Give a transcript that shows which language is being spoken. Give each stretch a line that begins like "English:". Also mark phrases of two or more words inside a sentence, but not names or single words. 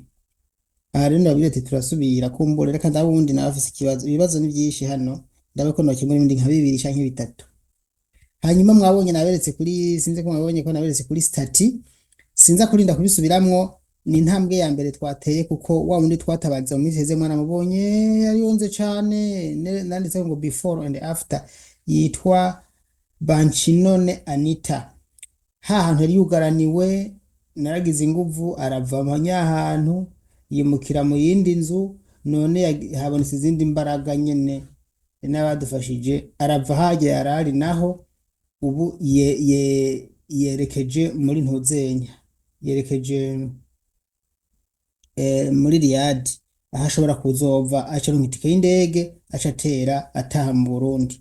Rundi: Aha rero ndabwira ati turasubira kumbura, reka ndawundi nawe afise ibibazo ni byinshi hano, ndabe ko nokemura ibindi nka 2 canke 3. Hanyuma mwabonye naberetse kuri sinze ko mwabonye ko naberetse kuri stati, sinza kurinda kubisubiramwo. Ni intambwe ya mbere twateye, kuko wa wundi twatabaza mu minsi heze mwana mubonye yariyonze cyane, nanditse ngo
English: before and after,
Rundi: yitwa Bancinone Anita. Hantu yari yugaraniwe, naragize inguvu arava ahantu yimukira mu yindi nzu, none habonetse izindi mbaraga nyene n'abadufashije, arava hajya yarari naho ubu yerekeje muri Ntuzenya, yerekeje muri Riyadi, aho ashobora kuzova aca itike y'indege aca atera ataha mu Burundi.